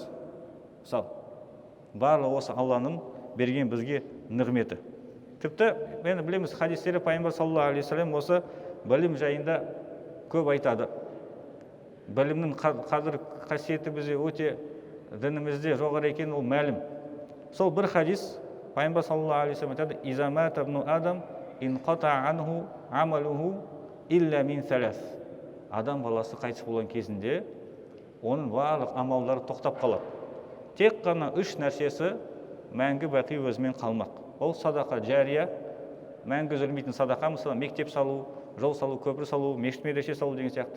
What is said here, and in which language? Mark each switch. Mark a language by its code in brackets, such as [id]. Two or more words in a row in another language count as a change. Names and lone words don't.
[kk] Мысалы, барлығы осы Алланың берген бізге нығметі. Тіпті мен білеміз, хадистері пайғамбар [ar] صلى الله عليه وسلم [kk] осы білім жайында көп айтады. Білімнің қадір қасиеті бізде өте дінімізде жоғары екені ол мәлім. Сол бір хадис пайғамбар [ar] صلى الله عليه وسلم [kk] айтады: [ar] "إذا مات ابن آدم انقطع عنه عمله إلا من ثلاث." [kk] Адам баласы қайтыс болған кезінде оның барлық амалдары тоқтап қалады. Тек қана үш нәрсесі мәңгі бақи өзімен қалмақ. Ол садақа жария, мәңгі үзілмейтін садақа, мысалы мектеп салу, жол салу, көпір салу, мешіт медресе салу деген сияқты.